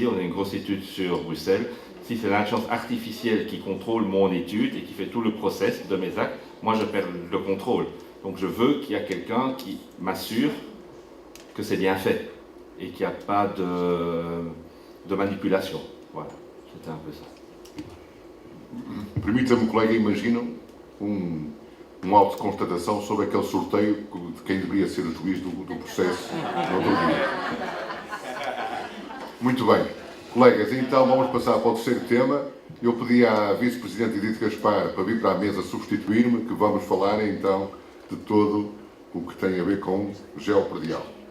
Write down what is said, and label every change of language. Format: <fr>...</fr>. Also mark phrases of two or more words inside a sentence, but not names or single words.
<fr>On a une grosse étude sur Bruxelles. Si c'est l'intelligence artificielle qui contrôle mon étude et qui fait tout le process de mes actes, moi, je perds le contrôle. Donc, je veux qu'il y ait quelqu'un qui m'assure que c'est bien fait et qu'il n'y a pas de manipulation. Voilà, c'était un peu ça.</fr> <pt>Permita-me, colega, imaginam auto de constatação sobre aquele sorteio de quem deveria ser o juiz do processo no outro dia. Muito bem. Colegas, então vamos passar para o terceiro tema. Eu pedi à Vice-Presidente Edith Gaspar para vir para a mesa substituir-me, que vamos falar então de todo o que tem a ver com geopredial.</pt>